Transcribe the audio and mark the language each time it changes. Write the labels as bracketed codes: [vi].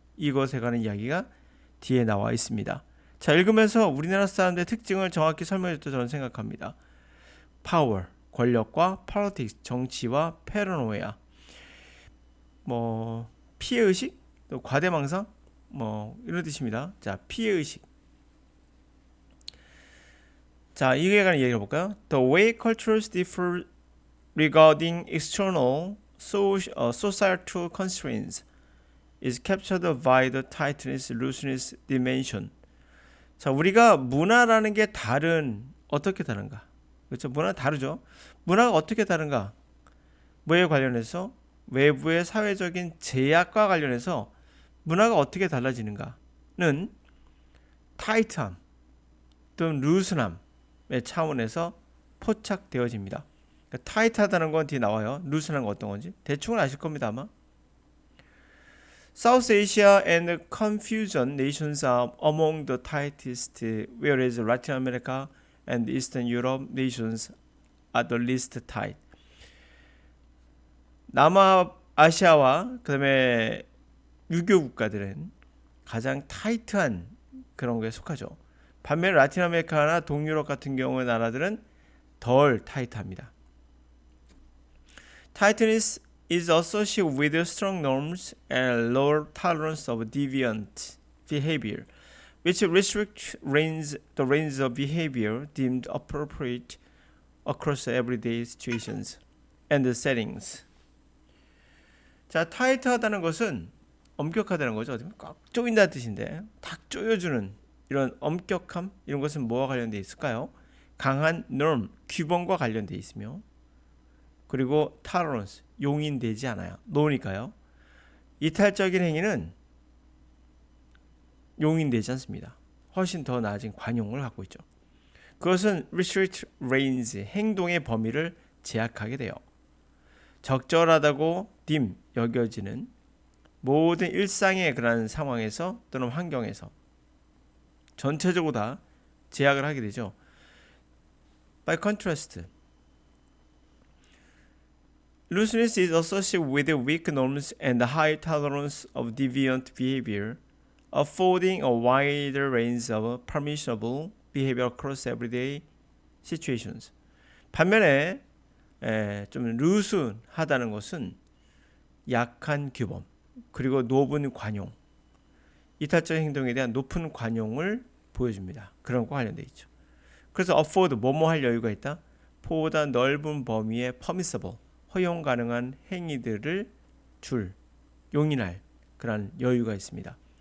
[ko] 이것에 관한 이야기가 뒤에 나와 있습니다. 자, 읽으면서 우리나라 사람들의 특징을 정확히 설명해줬다고 저는 생각합니다. 파워, 권력과 politics, 정치와 패러노야, 피해의식, 또 과대망상, 이런 뜻입니다. 자, 피해의식. 자, 이거에 관한 이야기를 볼까요? [en] The way cultures differ regarding external societal constraints is captured by the tightness, looseness dimension. [ko] 자, 우리가 문화라는 게 어떻게 다른가? 그렇죠? 문화는 다르죠. 문화가 어떻게 다른가? 뭐에 관련해서? 외부의 사회적인 제약과 관련해서 문화가 어떻게 달라지는가는 타이트함 또는 루스함의 차원에서 포착되어집니다. 그러니까 타이트하다는 건 뒤에 나와요. 루스한 건 어떤 건지 대충은 아실 겁니다 아마. [en] South Asia and Confucian nations are among the tightest, whereas Latin America and Eastern Europe nations are the least tight. [ko] 남아시아와 그다음에 유교 국가들은 가장 타이트한 그런 거에 속하죠. 반면에 라틴 아메리카나 동유럽 같은 경우의 나라들은 덜 타이트합니다. [en] Tightness is associated with strong norms and lower tolerance of deviant behavior, which restrict the range of behavior deemed appropriate across everyday situations and settings. [ko] 자, 타이트하다는 것은 엄격하다는 거죠. 꽉 조인다는 뜻인데 탁 조여주는 이런 엄격함 이런 것은 뭐와 관련되어 있을까요? 강한 norm, 규범과 관련되어 있으며 그리고 tolerance, 용인되지 않아요. 노니까요. 이탈적인 행위는 용인되지 않습니다. 훨씬 더 낮은 관용을 갖고 있죠. 그것은 restrict range, 행동의 범위를 제약하게 돼요. 적절하다고 여겨지는 모든 일상의 그런 상황에서 또는 환경에서 전체적으로 다 제약을 하게 되죠. [en] By contrast, looseness is associated with weak norms and high tolerance of deviant behavior, affording a wider range of permissible behavior across everyday situations. [ko] 반면에 좀 루스하다는 것은 약한 규범 그리고 높은 관용, 이탈적인 행동에 대한 높은 관용을 보여줍니다. 그런 것과 관련되어 있죠. 그래서 afford, 뭐뭐 할 여유가 있다. 보다 넓은 범위의 permissible, 허용 가능한 행위들을 용인할 그런 여유가 있습니다.